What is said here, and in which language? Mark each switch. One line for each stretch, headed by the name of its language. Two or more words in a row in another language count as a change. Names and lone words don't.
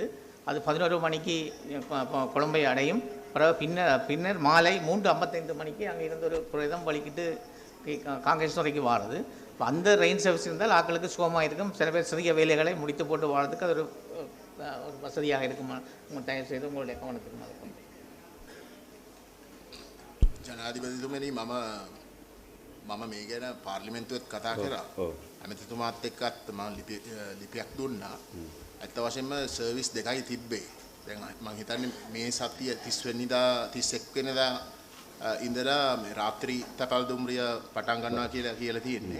Tamil: அது 11 மணிக்கு கொழும்பை அடையும். பிறகு பின்னர் மாலை 3:55 மணிக்கு அங்கே இருந்து ஒரு பிரதம் வலிக்கிட்டு காங்கிரஸ் துறைக்கு வாருது. அந்த
English: train service
Tamil: இருந்தால் ஆக்களுக்கு சுகமாக இருக்கும். சில பேர் சிறிய வேலைகளை முடித்து போட்டு வாழறதுக்கு அது ஒரு வசதியாக இருக்குமா? தயவு செய்து உங்களுடைய கவனத்துக்கு
Sinhala: ජනාධිපතිතුමනි මම මේ ගැන පාර්ලිමේන්තුවත් කතා කරා. අමතිතුමාත් එක්කත් මම ලිපියක් දුන්නා. ඇත්ත වශයෙන්ම සර්විස් දෙකයි තිබ්බේ. දැන් මම හිතන්නේ මේ සතිය 30 වෙනිදා 31 වෙනිදා ඉඳලා මේ රාත්‍රී තකල් දුම්රිය පටන් ගන්නවා කියලා තියෙන්නේ.